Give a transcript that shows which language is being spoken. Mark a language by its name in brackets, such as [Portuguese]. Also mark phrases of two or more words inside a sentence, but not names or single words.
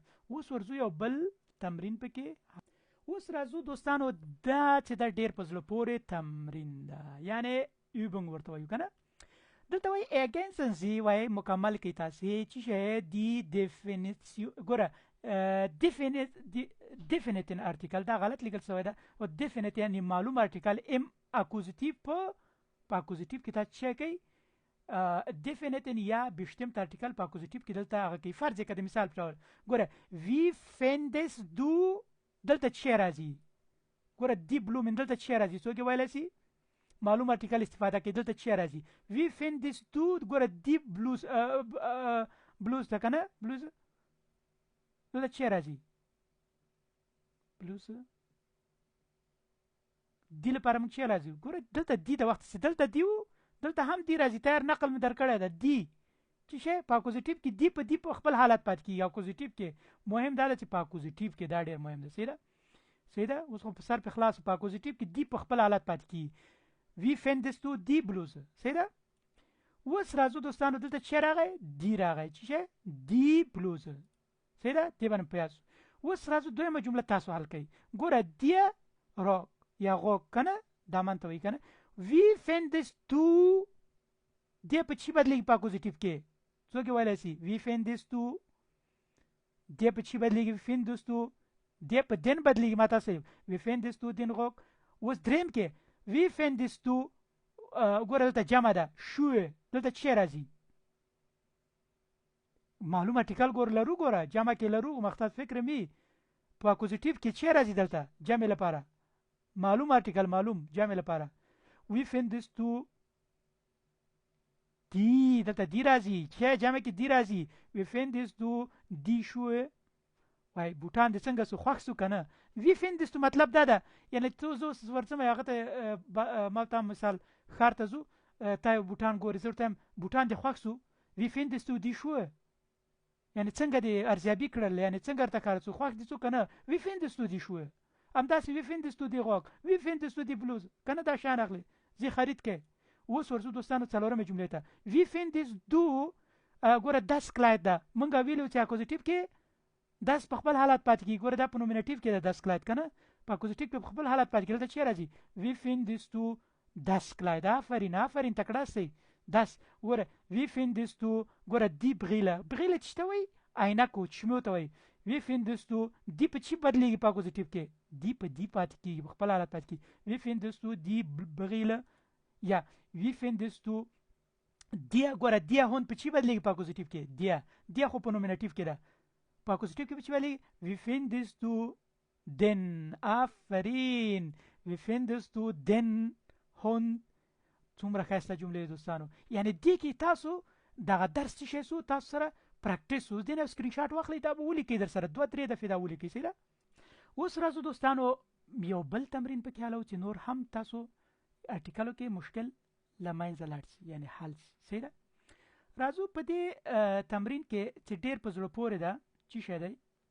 [Pashto] اوس ورځو یو بل تمرین پکې اوس راځو دوستانو دا چې دا ډېر په زړه پورې تمرین ده یعنی übung ورته وایو که نه دلته وایي [German] ergänzen Sie [Pashto] وایي مکمل کوي تاسې چې شی دی ډیفینیسیون ګوره [English] definite article [Pashto] دا غلط لیکل شوی ده او definite یعنی معلوم ارټیکل ام اکوزیټیو په اکوزیټیو کې تاسو څه کوي definite یا [German] bestimmt artikel [Pashto] په اکوزیټیو کې دلته هغه کوي فرض کړه د مثال په ډول ګوره [German] wie findest du [Pashto] دلته څه راځي ګوره دی بلومن دلته څه راځي څوک ویلی شي معلوم ارټیکل استفاده کوي دلته څه راځي [German] wie findest du [Pashto] ګوره دی بلوز ده که نه بلوز دلته څه راځي بلوز دی لپاره موږ څه راځي ګوره دلته دی د وخت دلته دی و دلته هم دی راځي تیار نقل مې درکړی ده دی چې شی په اکوزیټیو کې دی په خپل حالت پاتې کېږي اکوزیټیو کې مهم دا ده چې په اکوزیټیو کې دا ډېر مهم ده صحیح ده اوس خو په سر په خلاص په اکوزیټیو کې دی په خپل حالت پاتې کېږي [German] wie findest du die Bluse [Pashto] صحیح ده. اوس راځو دوستانو دلته څه راغی دی راغی چې شی دی بلوزه صحیح ده دې باندې پیاس. اوس راځو دویمه جمله تاسو حل کوئ ګوره دی راک یا غوږ که نه دا من ته وایي که نه [German] wie findest du [Pashto] دی په چی بدلیږي په اکوزیټیو کې څوک یې ویلی شي [German] wie findest du [Pashto] دی په چی بدلیږي [German] wie findest du [Pashto] دی په دین بدلیږي ما تاسو [German] wie findest du den Rock. [Pashto] اوس دریم کې [German] wie findest du [Pashto] ګوره دلته جمع ده شوه دلته څه راځي معلوم ارټیکل لرو ګوره جمع کې لرو مختص فکر می په اکوزیټیو کې څه راځي دلته جمع لپاره معلوم ارټیکل معلوم جمع لپاره [German] wie findest du [Pashto] دی دلته دی راځي چې جمع کې دی راځي [German] wie findest du die Schuhe [Pashto] وای بوټان د څنګه سو خوښ سو کنه [German] wie findest du [Pashto] مطلب دا ده یعنی ته زو ورڅم هغه ته ما ته مثال خار ته زو تا بوټان ګورې زه ورته بوټان د خوښ سو [German] wie findest du die Schuhe [Pashto] یعنی څنګه دې ارزیابي کړل یعنی څنګه ورته کار سو خوښ دي څو کنه [German] wie findest du die Schuhe [Pashto] همداسې [German] wie findest du die Rock wie findest du die Bluse [Pashto] کنه دا شان اخلي زی خرید کې. اوس ورځو دوستانو څلورمه جملې ته [German] wie findest du [Pashto] ګوره [German] das Kleid [Pashto] ده مونږ ویلو چې اکوزیټیو کې داس په خپل حالت پاتې کېږي ګوره دا په نومینټیو کې ده [German] das Kleid [Pashto] که نه په اکوزیټیو کې په خپل حالت پاتې کېږي دلته څه راځي [German] wie findest du das Kleid [Pashto] آفرین تکړه سئ das ګوره [German] wie findest du [Pashto] ګوره دی Brille چې ته وایي عینکو چشمو ته وایي [German] wie findest du [Pashto] دی په چی بدلیږي په اکوزیټیو کې دی په دی پاتې کېږي په خپل حالت پاتې کېږي [German] wie findest du die Brille [Pashto] یا [German] wie findest du [Pashto] دی ګوره دی هون په چی بدلیږي په اکوزیټیو کې دی خو په نومینټیو کې ده په اکوزیټیو کې په چی بدلیږي [German] wie findest du den [Pashto] آفرین [German] wie findest du den Hund [Pashto] څومره ښایسته جملې دوستانو یعنی دې کې تاسو دغه درس څه شی سو تاسو سره پریکټیس وو دې نه سکرین شاټ واخلئ دا به ولیکئ در سره 2-3 دفعې دا ولیکئ صحیح ده اوس راځو دوستانو یو بل تمرین پکې حلو چې نور هم تاسو ارټیکلو کې مشکل له منځه لاړ شي یعنی حل شي صحیح ده راځو په دې تمرین کې چې ډېر په زړه پورې ده څه شی دی